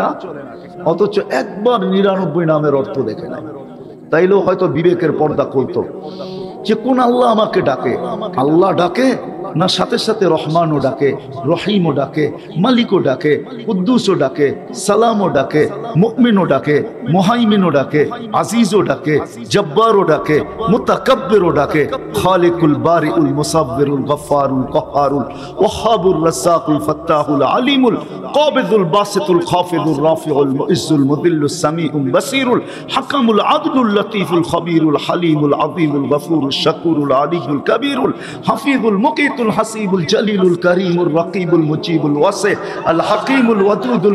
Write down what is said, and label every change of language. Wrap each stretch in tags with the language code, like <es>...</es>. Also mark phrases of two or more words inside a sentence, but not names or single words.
<bn>অথচ একবার 99 নামের অর্থ দেখে নাই, তাইলেও হয়তো বিবেকের পর্দা খুলতো যে কোন আল্লাহ আমাকে ডাকে। আল্লাহ ডাকে না সাথে সাথে রহমানও ডাকে, রহিমও ডাকে, মালিকও ডাকে, কুদ্দুসও ডাকে, সালামও ডাকে, মুমিনও ডাকে, মুহাইমিনও ডাকে, আজিজও ডাকে, জব্বারও ডাকে, মুতাকাব্বিরও ডাকে,</bn> <ar>الخالق البارئ المصور الغفار القهار الوهاب الرزاق الفتاح العليم القابض الباسط الخافض الرافع المعز المذل السميع البصير الحكم العدل اللطيف الخبير الحليم العظيم الغفور الشكور العلي الكبير الحفيظ المقيت الحسيب الجليل الكريم الرقيب المجيب الواسع الحكيم الودود</ar>